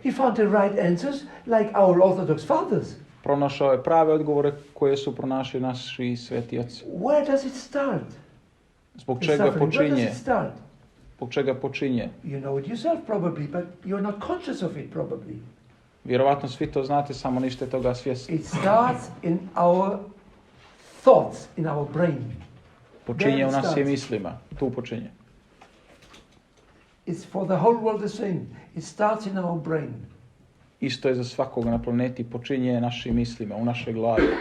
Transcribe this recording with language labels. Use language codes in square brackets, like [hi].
[en] He found the right answers like our Orthodox fathers. [sr] Pronašao je prave odgovore koje su pronašli naši sveti oci. [en] Where does it start? [sr] Zbog čega počinje? [en] Where does it start? [sr] Zbog čega počinje? [en] You know it yourself probably, but you're not conscious of it probably. [sr] Vjerovatno svi to znate, samo niste toga svjesni. [en] It starts in our thoughts, in our brain. [sr] Počinje u našim mislima. Tu počinje. [en] It's for the whole world the same. It starts in our brain. [sr] Isto je za svakoga na planeti, počinje našim mislima, u našoj glavi.